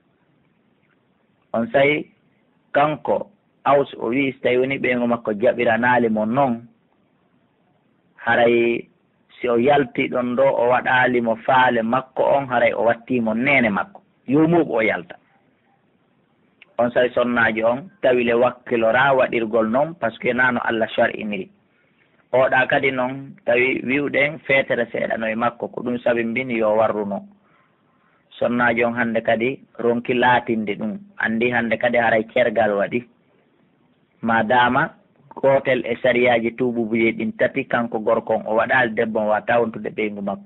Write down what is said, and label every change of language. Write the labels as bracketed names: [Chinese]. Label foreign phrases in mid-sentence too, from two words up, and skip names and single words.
[Fula] On sayi kanko Aus o wi so tawi woni ɓeygu makko jaɓiranali mo noon, haray si o yalti ɗon ɗo o waɗalimo faale makko on, haray o wattimo nene makko, yomuɓo o yalta. On sayi sonnaji on tawile wakkilora waɗirgol noon [French] par ce que [Fula] nano Allah shar'iniri. Oɗa kadi noon tawi wiwɗen feetere seeɗano e makko, ko ɗum sabi mbini yo warruno. Sonnaji on hande kadi ronki laatinde ɗum, andi hande kadi haray cergal waɗi, madama gotel e sariyaji tububuji ɗin tati kanko gorkon o waɗali debbon wata wontude ɓeygu makko.